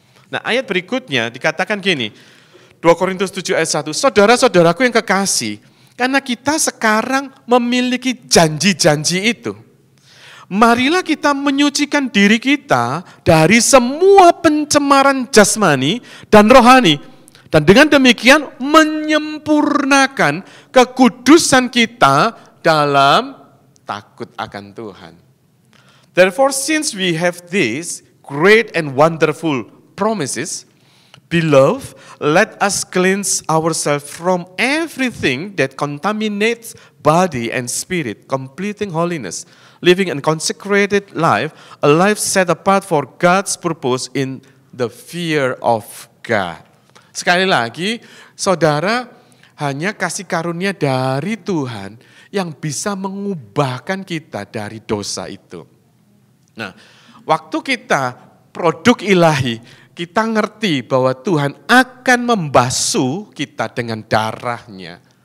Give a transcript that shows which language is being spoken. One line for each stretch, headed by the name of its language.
Indonesian: Nah, ayat berikutnya dikatakan gini, 2 Korintus 7 ayat 1, saudara-saudaraku yang kekasih, karena kita sekarang memiliki janji-janji itu, marilah kita menyucikan diri kita dari semua pencemaran jasmani dan rohani, dan dengan demikian menyempurnakan kekudusan kita dalam takut akan Tuhan.
English: Therefore, since we have these great and wonderful promises, beloved, let us cleanse ourselves from everything that contaminates body and spirit, completing holiness, living a consecrated life, a life set apart for God's purpose in the fear of God.
Indonesian: Sekali lagi, saudara, hanya kasih karunia dari Tuhan yang bisa mengubahkan kita dari dosa itu. Nah, waktu kita produk ilahi, kita ngerti bahwa Tuhan akan membasuh kita dengan darahnya.